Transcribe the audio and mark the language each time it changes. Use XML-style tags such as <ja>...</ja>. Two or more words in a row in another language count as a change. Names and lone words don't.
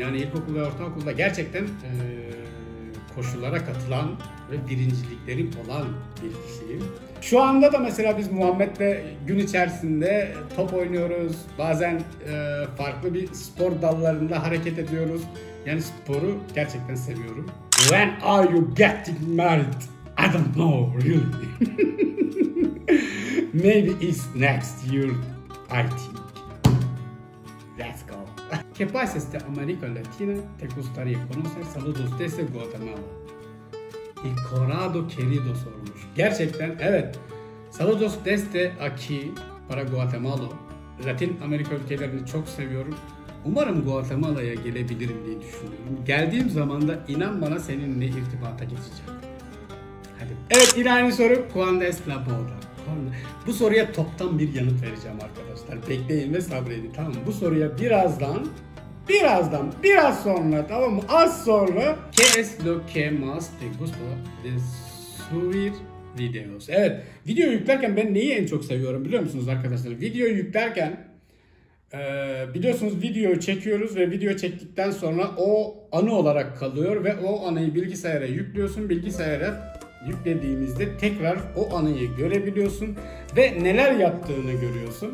<tr>Yani ilkokul ve ortaokulda gerçekten koşulara katılan ve birinciliklerim olan bir kişiyim. Şu anda da mesela biz Muhammed'le gün içerisinde top oynuyoruz. Bazen farklı bir spor dallarında hareket ediyoruz. Yani sporu gerçekten seviyorum.</tr> <en>When are you getting married? I don't know really. Maybe it's next year, I think. Let's go.</en> <es>¿Qué países de América Latina te gustaría conocer? Saludos desde Guatemala.</es> <tr>Y Corrado querido sormuş. Gerçekten evet.</tr> <es>Saludos desde aquí para Guatemala.</es> <tr>Latin Amerika ülkelerini çok seviyorum. Umarım Guatemala'ya gelebilirim diye düşünüyorum. Geldiğim zaman da inan bana seninle irtibata geçeceğim. Hadi. Evet, ikinci soru.</tr> <es>¿Cuándo es la boda?</es> <tr>Bu soruya toptan bir yanıt vereceğim arkadaşlar. Bekleyin ve sabredin, tamam mı? Bu soruya biraz sonra, tamam mı? Az sonra.</tr> <es>¿Qué es lo que más te gusta de subir videos?</es> <tr>Evet, video yüklerken ben neyi en çok seviyorum biliyor musunuz arkadaşlar? Videoyu yüklerken biliyorsunuz videoyu çekiyoruz ve video çektikten sonra o anı olarak kalıyor ve o anıyı bilgisayara yüklüyorsun. Bilgisayara yüklediğimizde tekrar o anıyı görebiliyorsun ve neler yaptığını görüyorsun.</tr>